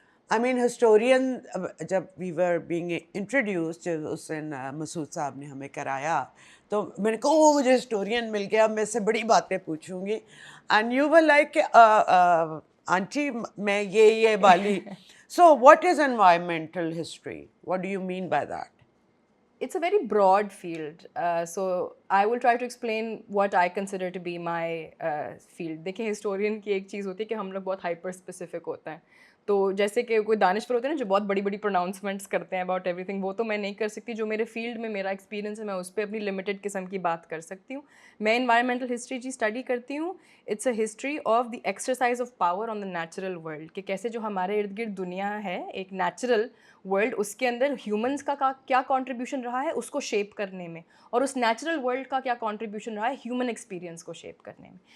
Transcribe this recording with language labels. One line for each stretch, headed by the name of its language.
English: I mean historian,
Urdu: جب
English: we were being introduced,
Urdu: اس دن مسعود صاحب نے ہمیں کرایا تو میں نے کہا وہ مجھے ہسٹورین مل گیا, میں سے بڑی باتیں پوچھوں گی.
English: and you were like aunty
Urdu: میں یہ والی.
English: So what is environmental history? What do you mean by that? It's a very broad field. So I will try to explain what I consider to be my field.
Urdu: دیکھیں historian کی ایک چیز ہوتی ہے کہ ہم لوگ بہت ہائپر اسپیسیفک ہوتے ہیں. تو جیسے کہ کوئی دانشور ہوتے ہیں نا جو بہت بڑی پروناؤنسمنٹس کرتے ہیں
English: about everything,
Urdu: وہ تو میں نہیں کر سکتی. جو میرے فیلڈ میں میرا ایکسپیرینس ہے میں اس پہ اپنی لمیٹڈ قسم کی بات کر سکتی ہوں. میں انوائرمنٹل ہسٹری اسٹڈی کرتی ہوں.
English: it's a history of the exercise of power on the natural world,
Urdu: کہ کیسے جو ہمارے ارد گرد دنیا ہے ایک نیچرل ورلڈ, اس کے اندر ہیومنس کا کیا کنٹریبیوشن رہا ہے اس کو شیپ کرنے میں, اور اس نیچرل ورلڈ کا کیا کنٹریبیوشن رہا ہے ہیومن ایکسپیرینس کو شیپ کرنے میں.